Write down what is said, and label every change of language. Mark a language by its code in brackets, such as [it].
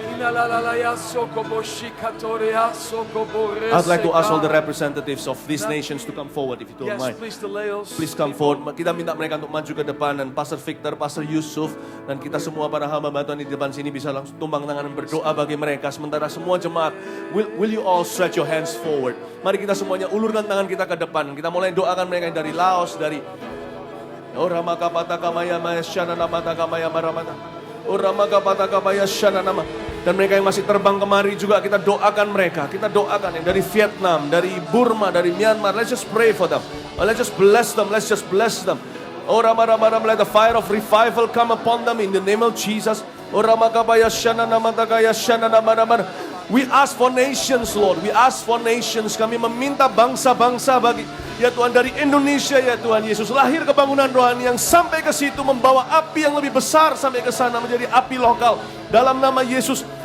[en] I'd like to ask all the representatives of these nations to come forward if you don't Yes, mind. please, the Laos. Please come forward. [id] Kita minta mereka untuk maju ke depan dan Pastor Victor, Pastor Yusuf dan kita semua para hamba Tuhan di depan sini bisa langsung tumbang tangan dan berdoa bagi mereka. Sementara semua jemaat, [en] will you all stretch your hands forward? [id] Mari kita semuanya ulurkan tangan kita ke depan. Kita mulai doakan mereka dari Laos, dari Oramakapataka maya maya shana namataka maya maramata. Oramakapataka maya shana nama. Dan mereka yang masih terbang kemari juga kita doakan mereka. Kita doakan yang dari Vietnam, dari Burma, dari Myanmar. [en] Let's just pray for them. Let's just bless them. Let's just bless them. Let the fire of revival come upon them in the name of Jesus. We ask for nations, Lord. We ask for nations. [id] Kami meminta bangsa-bangsa bagi ya Tuhan dari Indonesia ya Tuhan Yesus. Lahir kebangunan rohani yang sampai ke situ membawa api yang lebih besar sampai ke sana menjadi api lokal. Dalam nama Yesus.